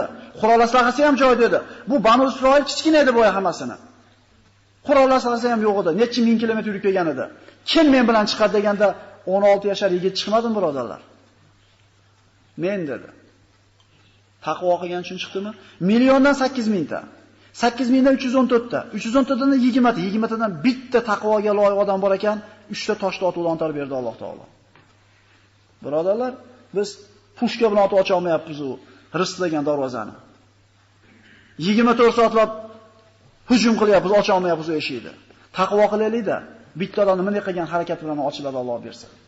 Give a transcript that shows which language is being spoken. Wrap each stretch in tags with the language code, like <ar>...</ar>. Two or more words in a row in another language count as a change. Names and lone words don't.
<uz>Qurol aslahasi ham joyida edi. Bu Banu Isroil kichkina edi bo'yi hammasini. Qurol aslahasi ham yo'q edi. Necha ming kilometr yurib kelgan edi. Kim men bilan chiqadi deganda 16 yashar yigit chiqmadimi birodarlar? Men dedi. Taqvo qilgan uchun chiqdimi? Milliondan 8000 ta. 8000 dan 314 ta. 314 dan 20 ta. 20 tadan bitta taqvoga loyiq odam bor ekan, 3 ta toshni otuvdan ontarib berdi Alloh taolo. Birodarlar, biz pushka bilan otib ocha olmayapmiz u rizq degan darvozani. 24 soatlab hujum qilyapmiz, ocha olmayapmiz u eshikni. Taqvo qilaylik-da, bitta odamni bunday qilgan harakat bilan ochiladi Alloh bersa.</uz>